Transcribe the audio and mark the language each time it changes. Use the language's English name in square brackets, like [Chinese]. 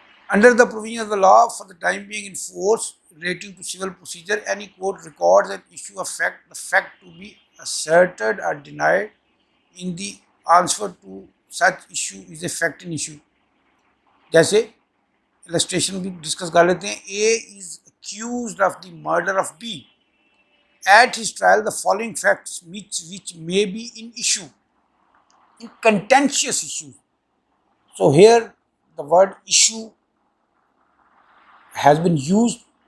[English] Under the provision of the law for the time being in force relating to civil procedure, any court records an issue of fact, the fact to be asserted or denied in the answer to such issue is a fact in issue. [Urdu] جیسے illustration بھی discuss کر لیتے ہیں. [English] A is accused of the murder of B. At his trial, the following facts which may be in issue, in contentious issues. So here the word issue has been used.